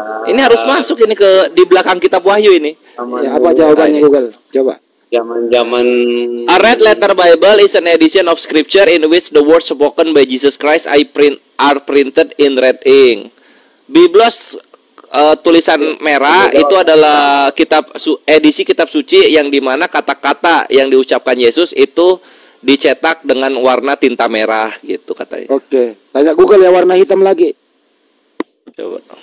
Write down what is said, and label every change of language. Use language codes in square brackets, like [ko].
[id] ini harus masuk ini ke di belakang kitab Wahyu ini. Ya, apa jawabannya Google? Coba. Zaman-zaman [en] A red letter Bible is an edition of scripture in which the words spoken by Jesus Christ are printed in red ink. [id] Biblos tulisan merah itu adalah edisi kitab suci yang dimana kata-kata yang diucapkan Yesus itu dicetak dengan warna tinta merah gitu katanya. Oke. Tanya Google ya warna hitam lagi. Coba.